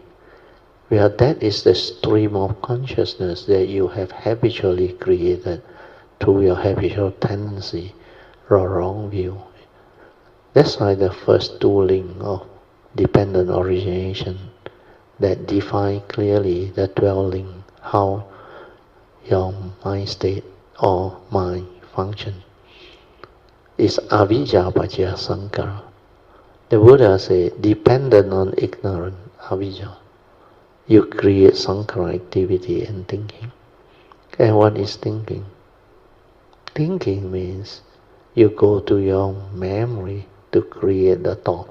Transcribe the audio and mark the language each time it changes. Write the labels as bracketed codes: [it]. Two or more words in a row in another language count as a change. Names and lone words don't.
[en] Well, that is the stream of consciousness that you have habitually created through your habitual tendency or wrong view. That's why the first two links of dependent origination that define clearly the 12 links, how your mind state or mind function is [pi] avijja paccaya sankara. [en] The Buddha said, dependent on ignorant avijja, you create sankara activity and thinking. And what is thinking? Thinking means you go to your memory to create the thought.